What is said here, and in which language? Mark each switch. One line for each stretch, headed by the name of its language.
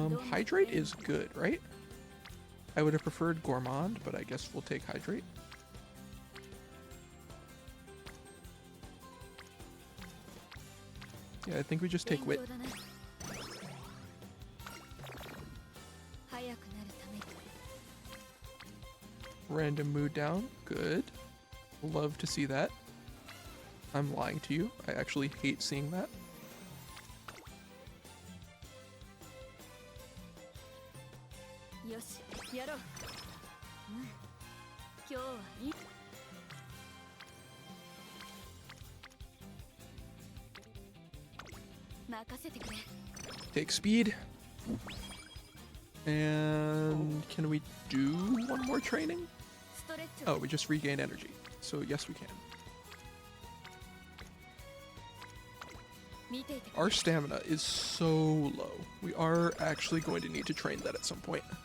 English: Hydrate is good, right? I would have preferred Gourmand, but I guess we'll take Hydrate. Yeah, I think we just take Wit.
Japanese: 勉強だね早くなるために
English: Random mood down, good. Love to see that. I'm lying to you. I actually hate seeing that.
Japanese: よしやろううん今日はいい任せてくれ
English: Take speed. And can we do one more training?
Japanese: ストレッチを
English: Oh, we just regain energy. So yes, we can.
Japanese: 見ていてくれ
English: Our stamina is so low. We are actually going to need to train that at some point.